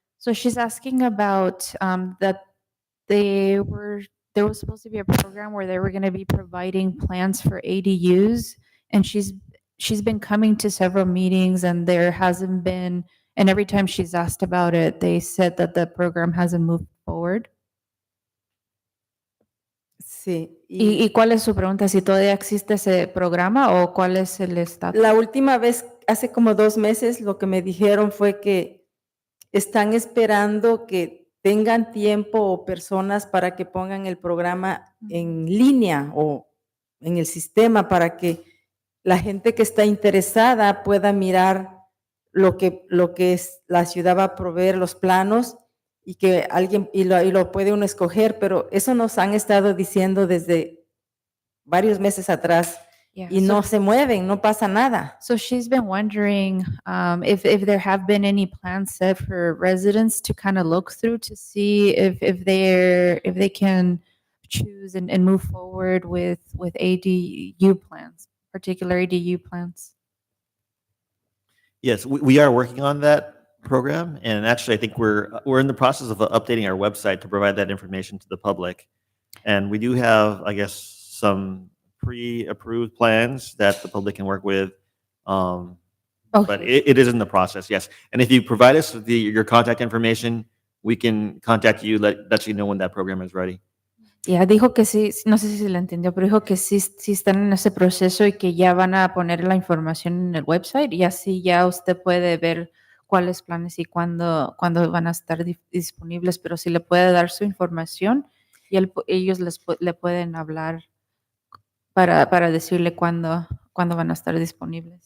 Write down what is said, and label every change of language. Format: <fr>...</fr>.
<en>So she's asking about that there was supposed to be a program where they were going to be providing plans for ADUs, and she's been coming to several meetings, and there hasn't been. And every time she's asked about it, they said that the program hasn't moved forward.</en> <es>Sí. ¿Y cuál es su pregunta? ¿Si todavía existe ese programa o cuál es el estatus? La última vez, hace como 2 meses, lo que me dijeron fue que están esperando que tengan tiempo o personas para que pongan el programa en línea o en el sistema para que la gente que está interesada pueda mirar lo que la ciudad va a proveer, los planos, y que alguien, y lo puede uno escoger, pero eso nos han estado diciendo desde varios meses atrás.</es> <en>Yeah,</en> <es>Y no se mueven, no pasa nada.</es> <en>So she's been wondering if there have been any plans set for residents to kind of look through to see if they can choose and move forward with ADU plans, particular ADU plans. Yes, we are working on that program, and actually, I think we're in the process of updating our website to provide that information to the public. And we do have, I guess, some pre-approved plans that the public can work with. But Okay. it is in the process, yes. And if you provide us with your contact information, we can contact you, let you know when that program is ready.</en> <es>Ya dijo que sí, no sé si la entendió, pero dijo que sí están en ese proceso y que ya van a poner la información en el website y así ya usted puede ver cuáles planes y cuándo van a estar disponibles, pero si le puede dar su información y ellos le pueden hablar para decirle cuándo van a estar disponibles.</es>